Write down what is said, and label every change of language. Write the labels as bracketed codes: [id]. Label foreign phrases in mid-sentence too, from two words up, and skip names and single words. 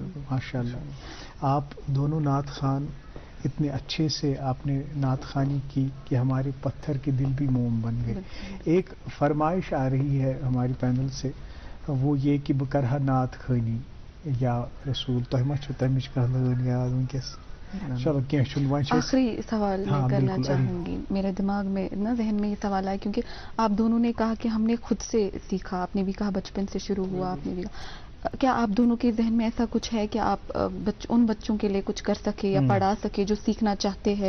[ar] ماشاء اللہ. [ur] آپ دونوں نعت خوان اتنے اچھے سے آپ نے نعت خوانی کی کہ ہمارے پتھر کے دل بھی موم بن گئے. ایک فرمائش آ رہی ہے ہماری پینل سے، وہ یہ کہ [ks] بکرہ نعت خوانی یا رسول تہ ما چھو تمچ کہلان یاد ونکس. [ur] چلو آخری سوال میں کرنا چاہوں گی. میرے دماغ میں ذہن میں یہ سوال آیا کیونکہ آپ دونوں نے کہا کہ ہم نے خود سے سیکھا. آپ نے بھی کہا بچپن سے شروع ہوا. آپ نے بھی کہا کیا آپ دونوں کے ذہن میں ایسا کچھ ہے کہ آپ ان بچوں کے لیے کچھ کر سکے یا پڑھا سکے جو سیکھنا چاہتے ہیں؟